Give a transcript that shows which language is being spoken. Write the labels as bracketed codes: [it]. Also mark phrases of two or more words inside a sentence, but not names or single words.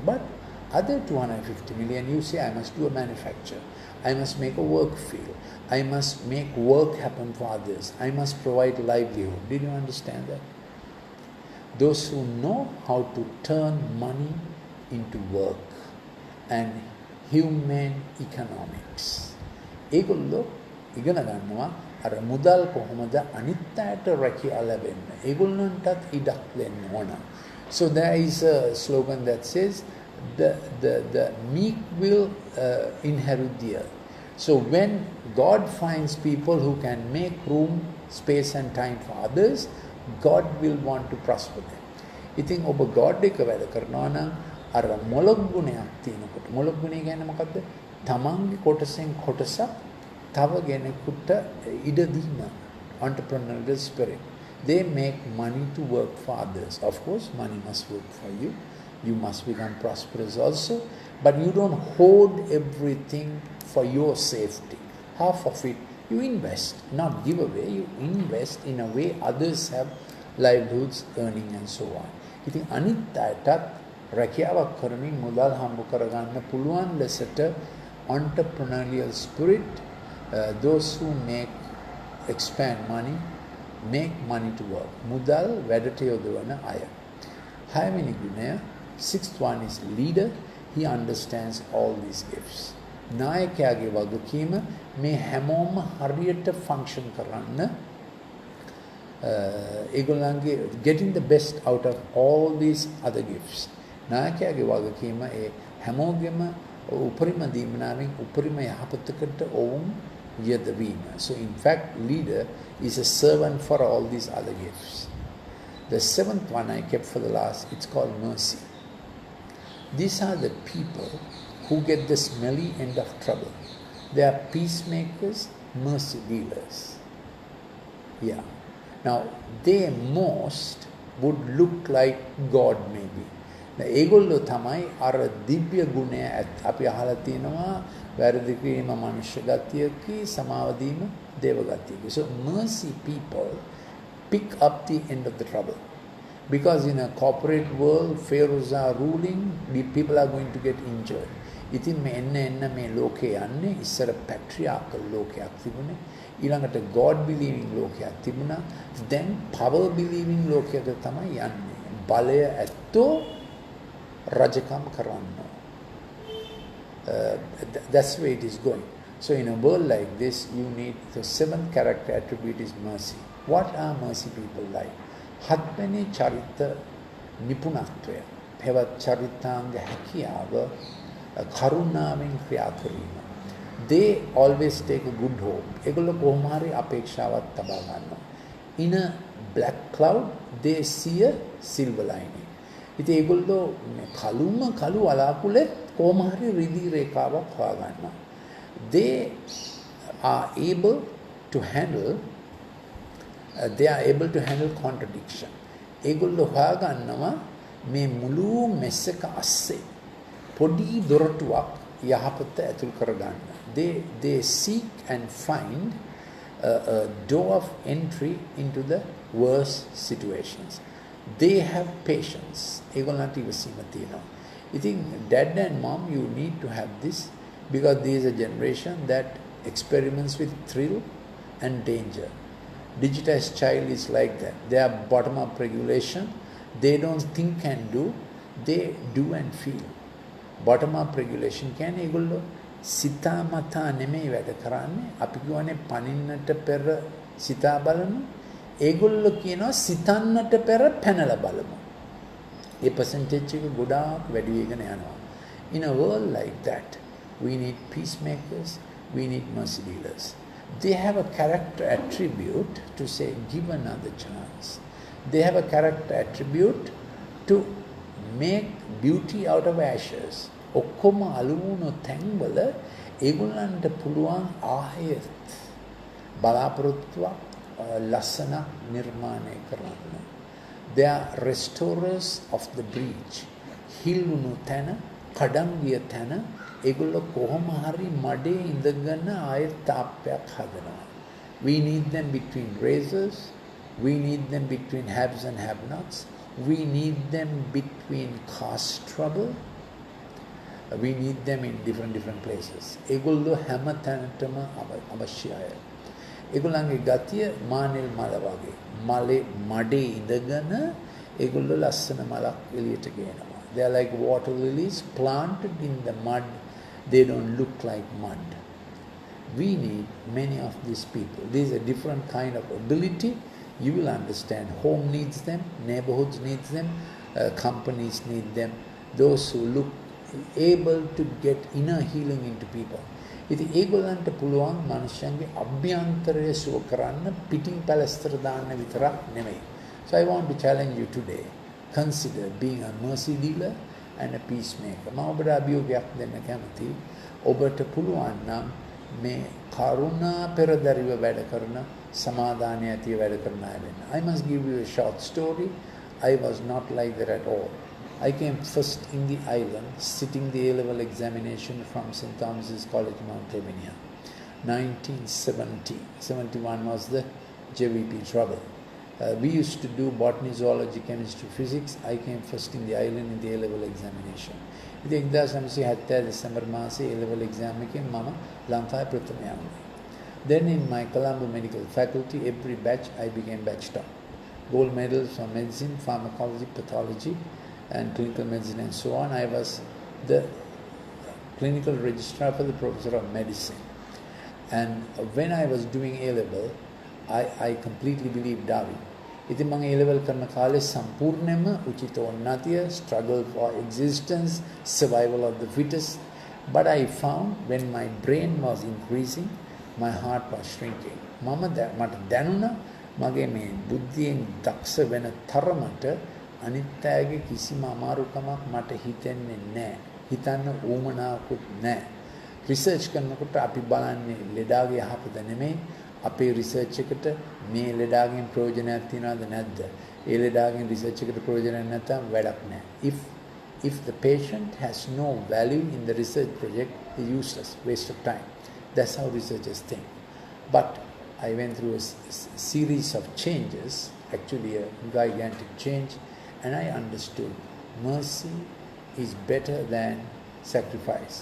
[en] But other 250 million you say, I must do a manufacture, I must make a work field, I must make work happen for others, I must provide livelihood. Did you understand that? Those who know how to turn money into work and human economics. [si] ඒගොල්ලෝ ඉගෙන ගන්නවා අර මුදල් කොහොමද අනිත් අයට රැකියා ලැබෙන්න. ඒගොල්ලන්ටත් ඉඩක් දෙන්න ඕන. [en] So there is a slogan that says the meek will inherit the earth. So when God finds people who can make room, space and time for others, God will want to prosper them. [si] ඉතින් ඔබ God එක වැඩ කරනවා නම් අර මොලොක් ගුණයක් තියෙනකොට, මොලොක් ගුණය කියන්නේ මොකද්ද? තමන්ගේ කොටසෙන් කොටසක් තව කෙනෙකුට ඉඩ දීම. [en] Entrepreneurial spirit. They make money to work for others. Of course, money must work for you. You must become prosperous also. But you don't hoard everything for your safety. Half of it you invest, not give away. You invest in a way others have livelihoods, earning and so on. [si] ඉතින් අනිත් අයටත් රැකියාවක් කරමින් මුදල් හම්බ කරගන්න පුළුවන් ලෙසට [en] entrepreneurial spirit, those who expand money, make money to work. [si] මුදල් වැඩට යොදවන අය. හයවෙනි ගුණය, [en] sixth one is leader. He understands all these gifts. [si] නායකයාගේ වගකීම මේ හැමෝම හරියට ෆන්ක්ෂන් කරන්න, ඒගොල්ලන්ගේ [en] getting the best out of all these other gifts. [si] නායකයාගේ වගකීම හැමෝගෙම උපරිම දීමනාවෙන් උපරිම යහපතකට ඔවුන් යෙදවීම. [en] So in fact, leader is a servant for all these other gifts. The seventh one I kept for the last, it's called mercy. These are the people who get the smelly end of trouble. They are peacemakers, mercy dealers. Yeah. Now, they most would look like God maybe. [si] ඒගොල්ලෝ තමයි අර දිව්‍ය ගුණය අපි අහලා තියෙනවා, වැරදි කිරීම මනුෂ්‍ය ගතියකි, සමාව දීම දේව ගතියකි. [en] So mercy people pick up the end of the trouble. Because in a corporate world, pharaohs are ruling, the people are going to get injured. [si] ඉතින් මේ එන්න මේ ලෝකේ යන්නේ ඉස්සර patriarchal ලෝකයක් තිබුණේ. ඊළඟට [en] God believing [si] ලෝකයක් තිබුණා. [en] Then power believing [si] ලෝකයට තමයි යන්නේ. බලය ඇත්තෝ රජකම් කරන්න. [en] That's the way it is going. So in a world like this, you need the seventh character attribute is mercy. What are mercy people like? [si] හත්වෙනි චරිත නිපුණත්වය. පෙවත් චරිතාංග හැකියාව කරුණාවෙන් ක්‍රියා කිරීම. [en] They always take a good hope. [si] ඒගොල්ලෝ කොහොම හරි අපේක්ෂාවක් තබා ගන්නවා. [en] In a black cloud, they see a silver lining. [si] ඉතින් ඒගොල්ලෝ කළු වලාකුළේ කොහොම හරි රිදී රේඛාවක් හොයා ගන්නවා. [en] They are able to handle contradiction. [si] ඒගොල්ලෝ හොයා ගන්නවා මේ මුළු මෙස් එක අස්සේ පොඩි දොරටුවක් යහපත ඇතුල් කරගන්න. [en] They seek and find a door of entry into the worst situations. They have patience. [si] ඒගොල්ලන්ට ඉවසීම තියෙනවා. [en] ඉතින් dad and mom, you need to have this because there is a generation that experiments with thrill and danger. Digitized child is like that. They are bottom-up regulation. They don't think and do. They do and feel. Bottom-up regulation [si] කියන්නේ ඒගොල්ලෝ සිතා මතා නෙමෙයි වැඩ කරන්නේ. අපි කියවනේ පනින්නට පෙර සිතා බලමු. ඒගොල්ලෝ කියනවා සිතන්නට පෙර පැනලා බලමු. ඒ percentage එක ගොඩාක් වැඩි වෙගෙන යනවා. [en] In a world like that, we need peacemakers, we need mercy dealers. They have a character attribute to say, give another chance. They have a character attribute to make beauty out of ashes. [si] ඔක්කොම අලුමුණු තැන්වල ඒගොල්ලන්ට පුළුවන් ආයෙත් බලාපොරොත්තුවක් ලස්සනක් නිර්මාණය කරන්න. [en] They are restorers of the breach. [si] හිල්ුණු තැන, කඩන් ගිය තැන ඒගොල්ලෝ කොහොම හරි මඩේ ඉඳගෙන ආයෙත් තාප්පයක් හදනවා. [en] We need them between razors. We need them between haves and have-nots. We need them between caste trouble. We need them in different places. [si] ඒගොල්ලෝ හැම තැනටම අවශ්‍යයි. ඒගොල්ලන්ගේ ගතිය මානෙල් මල වගේ. මඩේ ඉඳගෙන ඒගොල්ලෝ ලස්සන මලක් එළියට ගේනවා. [en] They are like water lilies planted in the mud. They don't look like mud. We need many of these people. This is a different kind of ability. You will understand. Home needs them, neighborhoods needs them, companies need them. Those who look able to get inner healing into people. [si] ඉතින් ඒගොල්ලන්ට පුළුවන් මනුෂ්‍යයන්ගේ අභ්‍යන්තරය සුව කරන්න පිටින් පැලස්තර දාන්න විතරක් නෙමෙයි. [en] So I want to challenge you today. Consider being a mercy dealer and a peacemaker. [si] මම ඔබට අභියෝගයක් දෙන්න කැමතියි. ඔබට පුළුවන් නම් මේ කරුණා පෙරදරිව වැඩ කරන සමාදානය ඇතිව වැඩ කරන අය වෙන්න. [en] I must give you a short story. I was not like that at all. I came first in the island, sitting the A-level examination from St. Thomas's College, Mount Lavinia. 1970. 71 was the JVP trouble. We used to do botany, zoology, chemistry, physics. I came first in the island in the A-level examination. [si] ඉතින් 1970 දෙසැම්බර් මාසයේ [en] A-level exam [si] එකෙන් මම ලංකාවේ ප්‍රථමයා වුණා. [en] Then in my Colombo Medical Faculty, every batch I became batch top. Gold medals for medicine, pharmacology, pathology, and clinical medicine and so on. I was the clinical registrar for the professor of medicine. And when I was doing A-level, I completely believed Darwin. [si] ඉතින් මම A-level කරන කාලේ සම්පූර්ණයෙන්ම උචිත උන්නතිය, [en] struggle for existence, survival of the fittest. But I found when my brain was increasing, my heart was shrinking. [si] මට දැනුණා මගේ මේ බුද්ධියෙන් දක්ෂ වෙන තරමට අනිත් අයගේ කිසිම අමාරුකමක් මට හිතෙන්නේ නැහැ. හිතන්න උවමනාවකුත් නැහැ. රිසර්ච් කරනකොට අපි බලන්නේ ලෙඩාගේ යහපත නෙමෙයි. අපේ රිසර්ච් එකට මේ ලෙඩාගෙන් ප්‍රයෝජනයක් තියනවද නැද්ද? ඒ ලෙඩාගෙන් රිසර්ච් එකට ප්‍රයෝජනයක් නැත්නම් වැඩක් නැහැ. [en] If the patient has no value in the research project, it's useless, waste of time. That's how researchers think. But I went through a series of changes, actually a gigantic change. And I understood mercy is better than sacrifice.